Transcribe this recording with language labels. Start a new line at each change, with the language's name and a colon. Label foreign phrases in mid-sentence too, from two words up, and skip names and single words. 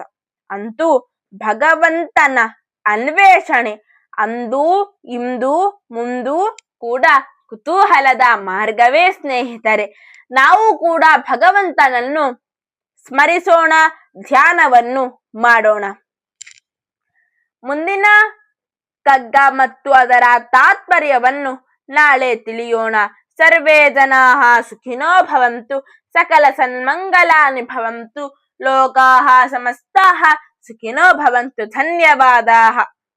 Kannada: ಅಂತೂ ಭಗವಂತನ ಅನ್ವೇಷಣೆ ಅಂದೂ ಇಂದೂ ಮುಂದೂ ಕೂಡ ಕುತೂಹಲದ ಮಾರ್ಗವೇ ಸ್ನೇಹಿತರೆ. ನಾವು ಕೂಡ ಭಗವಂತನನ್ನು ಸ್ಮರಿಸೋಣ, ಧ್ಯಾನವನ್ನು ಮಾಡೋಣ. ಮುಂದಿನ ಕಗ್ಗ ಮತ್ತು ಅದರ ತಾತ್ಪರ್ಯವನ್ನು ನಾಳೆ ತಿಳಿಯೋಣ.
Sanskrit: ಸರ್ವೇ ಜನಾಃ ಸುಖಿನೋ ಭವಂತು, ಸಕಲ ಸನ್ಮಂಗಲಾನಿ ಭವಂತು, ಲೋಕಾಃ ಸಮಸ್ತಾಃ ಸುಖಿನೋ ಭವಂತು. ಧನ್ಯವಾದಾಃ.